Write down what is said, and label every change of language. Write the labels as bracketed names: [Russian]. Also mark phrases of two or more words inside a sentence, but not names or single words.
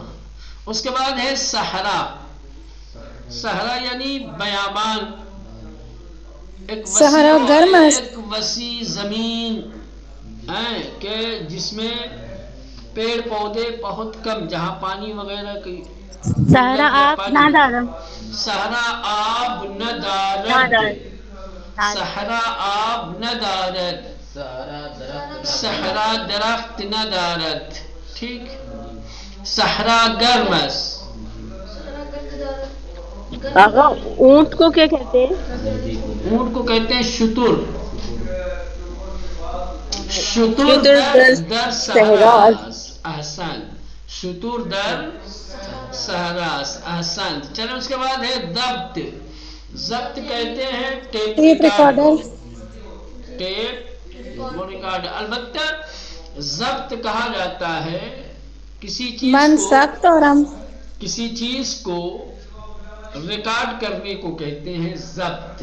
[Urdu] اس کے بعد ہے صحرا. صحرا یعنی بیابان. صحرا گرم ہے. ایک وسیع زمین ہے کہ جس میں پیڑ پودے بہت کم, جہاں پانی وغیرہ کی. [Persian] صحرا آب نہ دارم. صحرا آب نہ دارد. صحرا آب نہ دارد. صحرا درخت نہ دارد. ٹھیک. صحرا گرم است. [Urdu] آقا اونٹ کو کیا کہتے ہیں؟ اونٹ کو کہتے ہیں شتر. [Persian] شتر در صحرا. احسن. شطور در سہراس، [Urdu] احسن. چلو اس کے بعد ہے ضبط. ضبط کہتے ہیں [English] tape recorder. tape recorder. [Urdu] البتہ ضبط کہا جاتا ہے کسی چیز کو ریکارڈ کرنے کو کہتے ہیں ضبط.